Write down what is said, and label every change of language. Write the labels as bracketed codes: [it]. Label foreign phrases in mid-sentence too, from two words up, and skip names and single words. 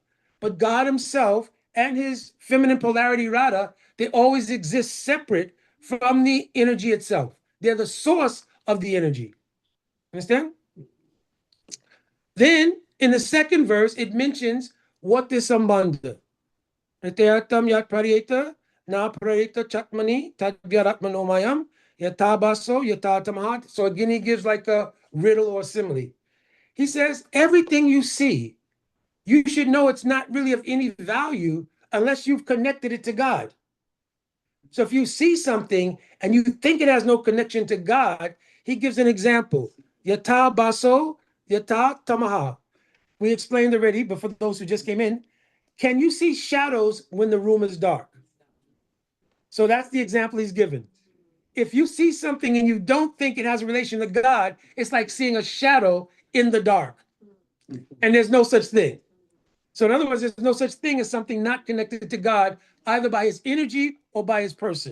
[en] But God himself and his feminine polarity, Radha, they always exist separate from the energy itself. They're the source of the energy. Understand? Then in the second verse, it mentions what is sambandha. [sa] Prateyatam yat pariyeta, na pariyeta chatmani, tadvyaratmanomayam, yatabaso, yatatamahat. [en] So again, he gives like a riddle or simile. He says, everything you see, you should know it's not really of any value unless you've connected it to God. So if you see something and you think it has no connection to God, he gives an example. [sa] Yata baso, yata tamaha. [en] We explained already, but for those who just came in, can you see shadows when the room is dark? So that's the example he's given. If you see something and you don't think it has a relation to God, it's like seeing a shadow in the dark. And there's no such thing. So in other words, there's no such thing as something not connected to God, either by his energy or by his person.